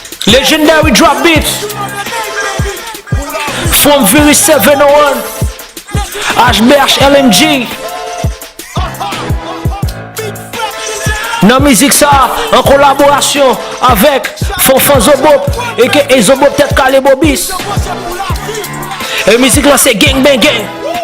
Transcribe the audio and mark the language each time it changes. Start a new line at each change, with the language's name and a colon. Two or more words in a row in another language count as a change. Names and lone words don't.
English: Legendary Drop Beats, from Viri seven oh one, H B H L M G.
Haitian Creole: Nan mizik sa, an kolaborasyon avèk Fanfan Zobo, A K A Zobo Tèt Kale Bobis. E mizik la se gang bang gang.